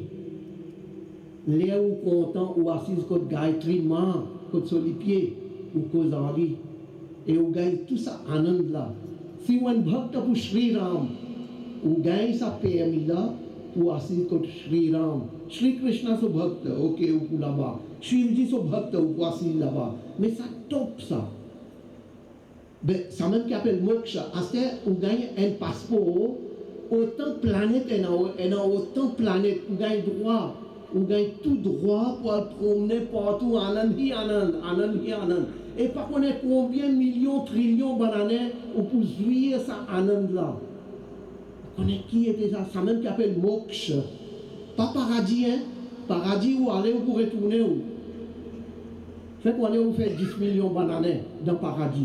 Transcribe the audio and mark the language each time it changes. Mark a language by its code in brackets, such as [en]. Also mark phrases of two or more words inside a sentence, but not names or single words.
[mfe] Là où content ou assise côté Gayatri Ma, côté sur les pieds ou Kozari et ou gagne tout ça anand là. Si on bhakta pour Shri Ram, ou gagne sa permis là pour assise côté Shri Ram. Shri Krishna so bhakta, ok ou là-bas. Shivji so bhakta ou assise là-bas. Mais ça top ça. Ben, ça même qui appelle moksha. Assez ou gagne un passeport, autant de planètes et autant de planètes, ou gagne droit. Ou gagne tout droit pour aller promener partout, [hi] आनंद ही आनंद, आनंद ही आनंद. [mfe] Et pas qu'on ait combien millions, trillions d'années pour jouir ça anand là. On est qui était ça? Ça même qui appelle moksha. Pas paradis, hein? Paradis où aller ou pour retourner où? Fait qu'on est où fait 10 millions d'années dans le paradis.